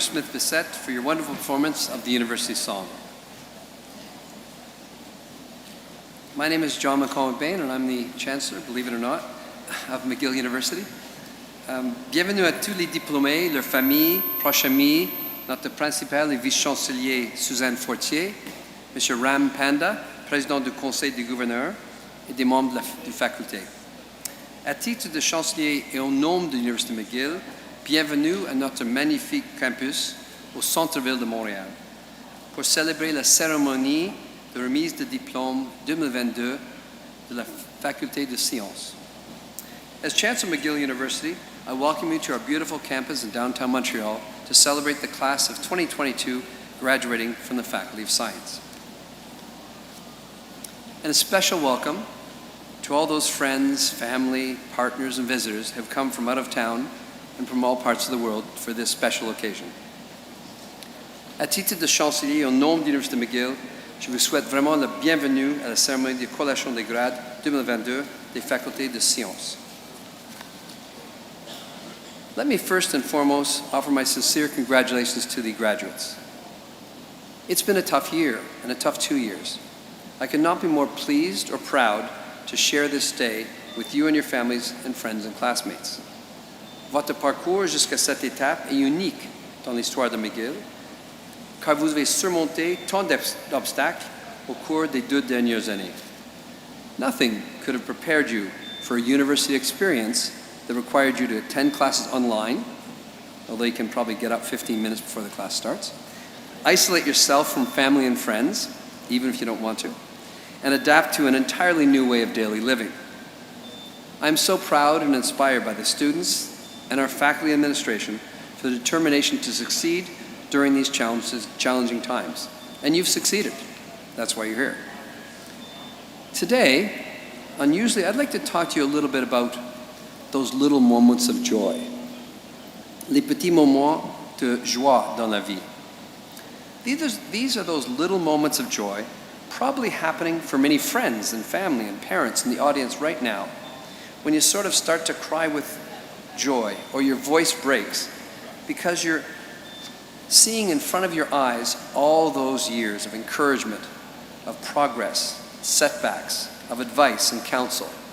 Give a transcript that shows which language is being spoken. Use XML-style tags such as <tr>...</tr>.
<en>Smith-Bissett, for your wonderful performance of the university song. My name is John McCall-McBain, and I'm the Chancellor, believe it or not, of McGill University.</en> <fr>Bienvenue à tous les diplômés, leurs familles, proches amis, notre principal et vice-chancelier Suzanne Fortier, M. Ram Panda, président du Conseil des gouverneurs, et des membres de la faculté. À titre de chancelier et au nom de l'Université McGill, bienvenue à notre magnifique campus au centre-ville de Montréal pour célébrer la cérémonie de remise de diplôme 2022 de la faculté de sciences.</fr> <en>As Chancellor McGill University, I welcome you to our beautiful campus in downtown Montreal to celebrate the class of 2022 graduating from the Faculty of Science. And a special welcome to all those friends, family, partners, and visitors who have come from out of town and from all parts of the world for this special occasion.</en> <fr>À titre de chancelier, au nom de l'Université McGill, je vous souhaite vraiment la bienvenue à la cérémonie de collation des grades 2022 des facultés de sciences.</fr> <en>Let me first and foremost offer my sincere congratulations to the graduates. It's been a tough year and a tough 2 years. I could not be more pleased or proud to share this day with you and your families and friends and classmates.</en> <fr>Votre parcours jusqu'à cette étape est unique dans l'histoire de McGill, car vous avez surmonté tant d'obstacles au cours des 2 dernières années.</fr> <en>Nothing could have prepared you for a university experience that required you to attend classes online, although you can probably get up 15 minutes before the class starts, isolate yourself from family and friends, even if you don't want to, and adapt to an entirely new way of daily living. I'm so proud and inspired by the students and our faculty administration for the determination to succeed during these challenging times. And you've succeeded. That's why you're here. Today, unusually, I'd like to talk to you a little bit about those little moments of joy.</en> <fr>Les petits moments de joie dans la vie.</fr> <en>These are those little moments of joy probably happening for many friends and family and parents in the audience right now, when you sort of start to cry with joy or your voice breaks because you're seeing in front of your eyes all those years of encouragement, of progress, setbacks, of advice and counsel.</en>